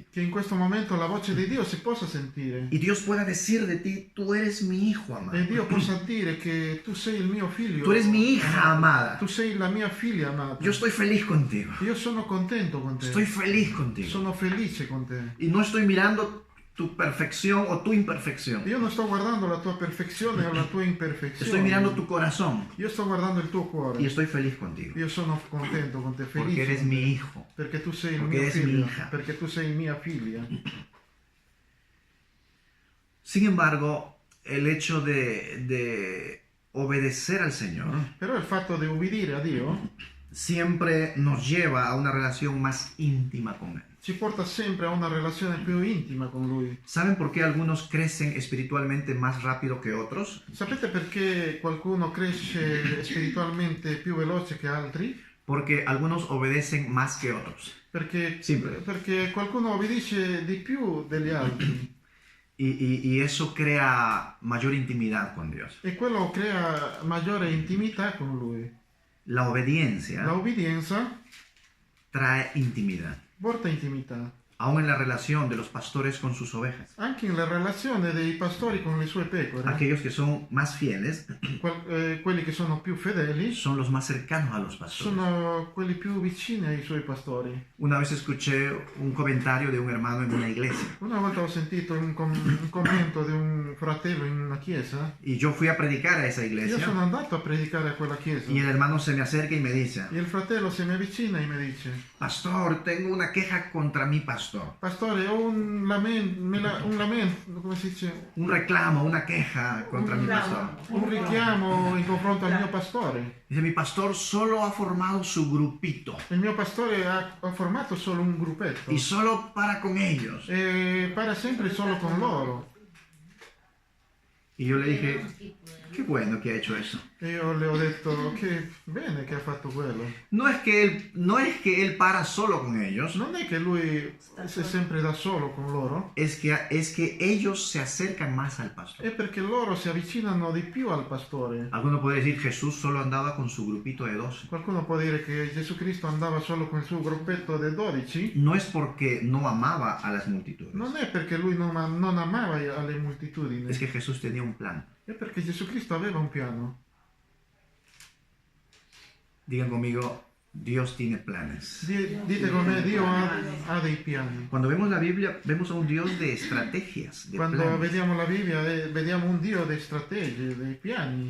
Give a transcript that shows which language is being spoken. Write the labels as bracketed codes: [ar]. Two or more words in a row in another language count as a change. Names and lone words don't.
[it] Che in questo momento la voce di Dio si possa sentire. [es] Y Dios pueda decir de ti, tú eres mi hijo amado. [it] E Dio possa dire che tu sei il mio figlio. [es] Tú eres mi hija amada. [it] Tu sei la mia figlia amata. [es] Yo estoy feliz contigo. [it] Io sono contento con te. [es] Estoy feliz contigo. [it] Sono felice con te. [es] Y no estoy mirando tu perfección o tu imperfección. [it] Io non sto guardando la tua perfezione o la tua imperfezione. [es] Estoy mirando tu corazón [it] Io sto guardando il tuo cuore. [es] y estoy feliz contigo. [it] Io sono contento con te, felice. [es] Porque eres [it] con te. [es] mi hijo. [it] Perché tu sei il Perché mio [es] eres mi [it] figlio. [es] hija. [it] Perché tu sei mia figlia. [es] Sin embargo, el hecho de obedecer al Señor [it] Però il fatto di ubbidire a Dio [es] siempre nos lleva a una relación más íntima con Él. [it] ci porta sempre a una relazione più intima con Lui. [es] ¿Saben por qué algunos crecen espiritualmente más rápido que otros? [it] Sapete perché qualcuno cresce spiritualmente più veloce che altri? [es] Porque algunos obedecen más que otros. [it] Perché qualcuno obbedisce di più degli altri [es] Y eso crea mayor intimidad con Dios. [it] e quello crea maggiore intimità con Lui. [es] La obediencia [it] La obbedienza [es] trae intimidad, [it] porta intimità. [es] aún en la relación de los pastores con sus ovejas. [it] Anche nella relazione dei pastori con le sue pecore, [es] Aquellos que son más fieles [it] quelli che sono più fedeli [es] son los más cercanos a los pastores. [it] sono quelli più vicini ai suoi pastori. [es] Una vez escuché un comentario de un hermano en una iglesia [it] Una volta ho sentito un commento di un fratello in una chiesa. [es] y yo fui a predicar a esa [it] Io sono [es] iglesia [it] andato a predicare a quella chiesa [es] y el hermano se me acerca y me dice, [it] e il fratello si mi avvicina e mi dice: [es] pastor, tengo una queja contra mi pastor. [it] Pastore, ho un lamento, come si dice? [es] Un reclamo, una queja contra mi pastor. [it] Un richiamo in confronto al mio pastore. [es] Dice, mi pastor solo ha formado su grupito [it] Il mio pastore ha formato solo un gruppetto [es] y solo para con ellos. [it] e para sempre solo con loro. [es] Y yo le dije, qué bueno que ha hecho eso. [it] E io le ho detto che bene che ha fatto quello. [es] No es que él para solo con ellos, [it] Non è che lui è sempre da solo con loro, [es] es que ellos se acercan más al pastor. [it] è perché loro si avvicinano di più al pastore. [es] Alguno puede decir, Jesús solo andaba con su grupito de 12. [it] Qualcuno può dire che Gesù Cristo andava solo con il suo gruppetto dei 12. [es] No es porque no amaba a las multitudes, [it] Non è perché lui non amava alle moltitudini, [es] es que Jesús tenía un plan. [it] è perché Gesù Cristo aveva un piano. [es] Digan conmigo, Dios tiene planes. [it] Dite con me, Dio ha dei piani. [es] Cuando vemos la Biblia, vemos a un Dios de estrategias, de [it] Quando [es] planes. [it] vediamo la Bibbia, vediamo un Dio dei strategie, dei piani.